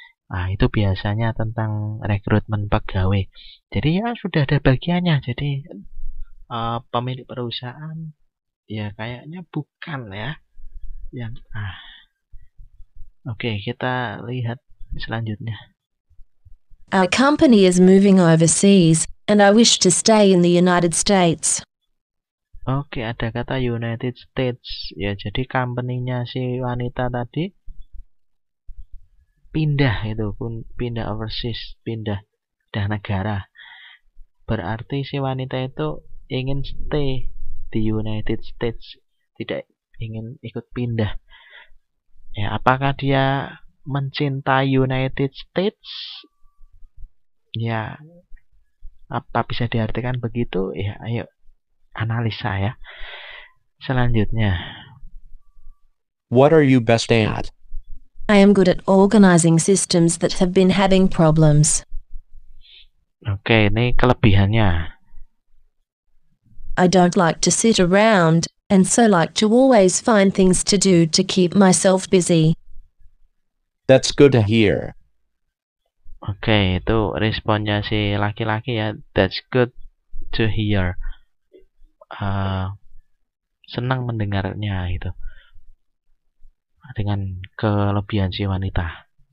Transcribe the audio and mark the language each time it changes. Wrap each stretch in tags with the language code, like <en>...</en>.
<id>Nah itu biasanya tentang rekrutmen pegawai. Jadi ya sudah ada bagiannya. Jadi pemilik perusahaan ya kayaknya bukan ya. Yang Oke, kita lihat selanjutnya.</id> <en>Our company is moving overseas, and I wish to stay in the United States.</en> <id>Oke, ada kata United States. Ya, jadi company-nya si wanita tadi pindah itu, pindah overseas, pindah negara. Berarti si wanita itu ingin stay di United States, tidak ingin ikut pindah. Ya, apakah dia mencintai United States? Ya, apa bisa diartikan begitu? Ya, ayo analisa ya. Selanjutnya.</id> <en>What are you best at? I am good at organizing systems that have been having problems.</en> <id>Oke, ini kelebihannya.</id> <en>I don't like to sit around, and so like to always find things to do to keep myself busy. That's good to hear.</en> <id>Oke, itu responnya si laki-laki ya.</id> <en>That's good to hear.</en> <id>Senang mendengarnya itu. Dengan kelebihan si wanita.</id>